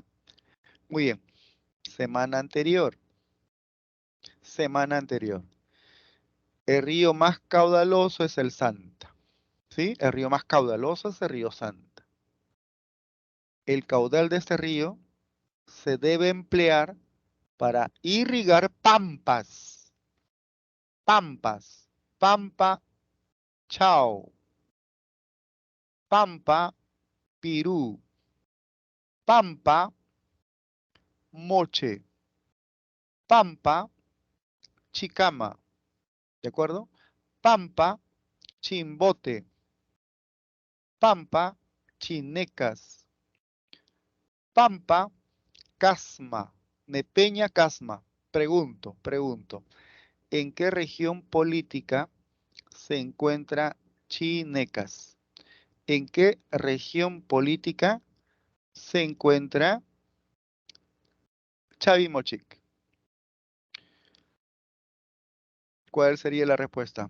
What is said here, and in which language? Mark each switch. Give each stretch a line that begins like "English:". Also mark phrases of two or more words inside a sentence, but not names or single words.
Spanish: Muy bien. Semana anterior. El río más caudaloso es el Santa, ¿sí? El río más caudaloso es el río Santa. El caudal de este río se debe emplear para irrigar pampas. Pampas. Pampa, Chao. Pampa, Pirú. Pampa, Moche. Pampa, Chicama. ¿De acuerdo? Pampa, Chimbote. Pampa, Chinecas. Pampa, Casma. Nepeña, Casma. Pregunto. ¿En qué región política se encuentra Chinecas? ¿En qué región política se encuentra Chavimochic? ¿Cuál sería la respuesta?